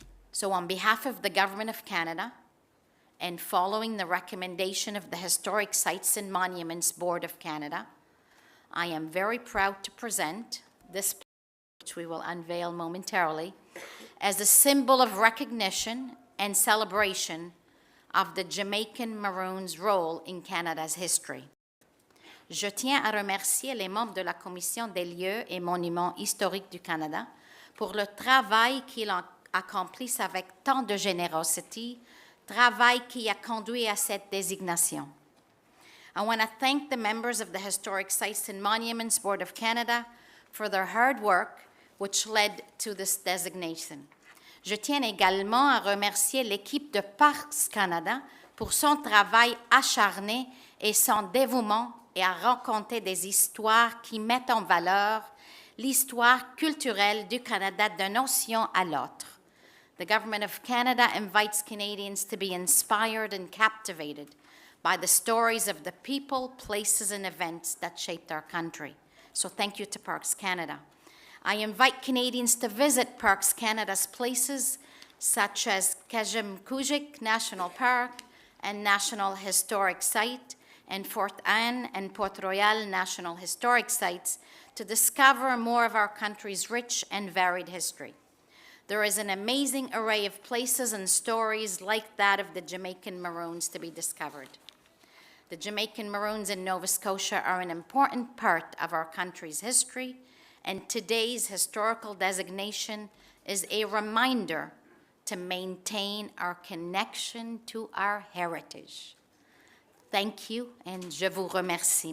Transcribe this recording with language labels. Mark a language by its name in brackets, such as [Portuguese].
[English] So on behalf of the Government of Canada and following the recommendation of the Historic Sites and Monuments Board of Canada, I am very proud to present this plaque, which we will unveil momentarily, as a symbol of recognition and celebration of the Jamaican Maroons' role in Canada's history. [French] Je tiens à remercier les membres de la Commission des lieux et monuments historiques du Canada pour le travail qu'ils accomplissent avec tant de générosité, travail qui a conduit à cette désignation. [English] I want to thank the members of the Historic Sites and Monuments Board of Canada for their hard work, which led to this designation. [French] Je tiens également à remercier l'équipe de Parcs Canada pour son travail acharné et son dévouement et à raconter des histoires qui mettent en valeur l'histoire culturelle du Canada d'une nation à l'autre. [English] The Government of Canada invites Canadians to be inspired and captivated by the stories of the people, places, and events that shaped our country. So thank you to Parks Canada. I invite Canadians to visit Parks Canada's places such as Kajimkujik National Park and National Historic Site, and Fort Anne and Port Royal National Historic Sites to discover more of our country's rich and varied history. There is an amazing array of places and stories like that of the Jamaican Maroons to be discovered. The Jamaican Maroons in Nova Scotia are an important part of our country's history, and today's historical designation is a reminder to maintain our connection to our heritage. Thank you, and [French] je vous remercie.